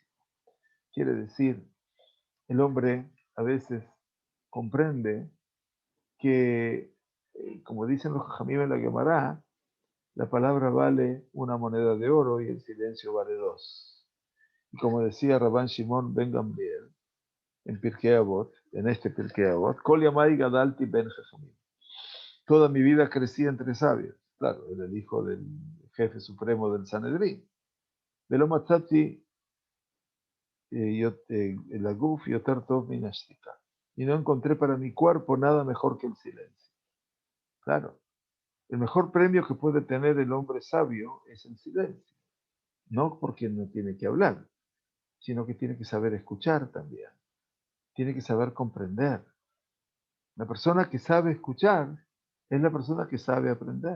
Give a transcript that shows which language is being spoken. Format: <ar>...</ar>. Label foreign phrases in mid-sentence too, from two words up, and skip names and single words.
<es>Quiere decir, el hombre a veces comprende que, como dicen los Jajamim en la Gemara, la palabra vale una moneda de oro y el silencio vale dos. Y como decía Rabban Shimon ben Gamliel en Pirkei Avot, en este Pirkei Avot,</es> <he>כל ימי גדלתי בין חכמים.</he> <es>Toda mi vida crecí entre sabios. Claro, era el hijo del jefe supremo del Sanedrín.</es> <he>ולא מצאתי אל הגוף יותר טוב מן השתיקה.</he> <es>Y no encontré para mi cuerpo nada mejor que el silencio. Claro, el mejor premio que puede tener el hombre sabio es el silencio. No porque no tiene que hablar, sino que tiene que saber escuchar también. Tiene que saber comprender. La persona que sabe escuchar es la persona que sabe aprender.</es>